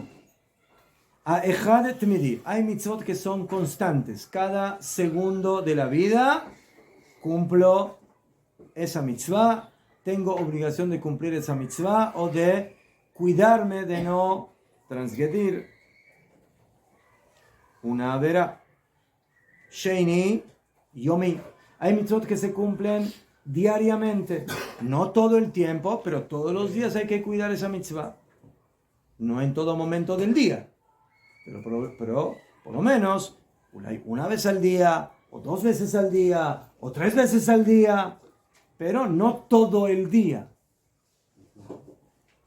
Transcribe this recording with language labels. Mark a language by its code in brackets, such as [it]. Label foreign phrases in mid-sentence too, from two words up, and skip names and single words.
[he] אחד תמידי, [es] hay mitzvot que son constantes. Cada segundo de la vida cumplo esa mitzvah, tengo obligación de cumplir esa mitzvah o de cuidarme de no transgredir una avera. [he] שני יומי, [es] hay mitzvot que se cumplen diariamente, no todo el tiempo, pero todos los días hay que cuidar esa mitzvah. No en todo momento del día, pero por lo menos una vez al día, o 2 veces al día, o 3 veces al día, pero no todo el día.